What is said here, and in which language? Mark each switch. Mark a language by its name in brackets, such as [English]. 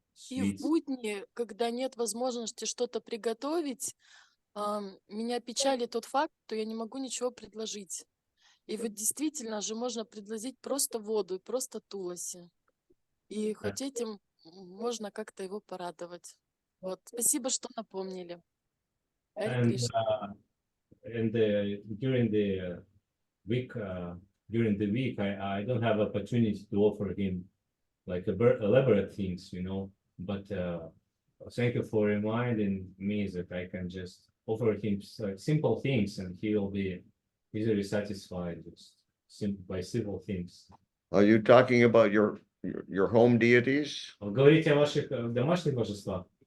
[Russian] И в будни, когда нет возможности что-то приготовить, меня печалит тот факт, что я не могу ничего предложить. И вот действительно же можно предложить просто воду, просто туласи. И хоть этим можно как-то его порадовать. Вот. Спасибо, что напомнили. Харе Кришна. [English] And during the week, I don't have opportunity to offer him like elaborate things, But thank you for reminding me that I can just offer him simple things, and he will be easily satisfied by simple things. Are you talking about your home deities? [Russian] Вы говорите о ваших домашних божествах?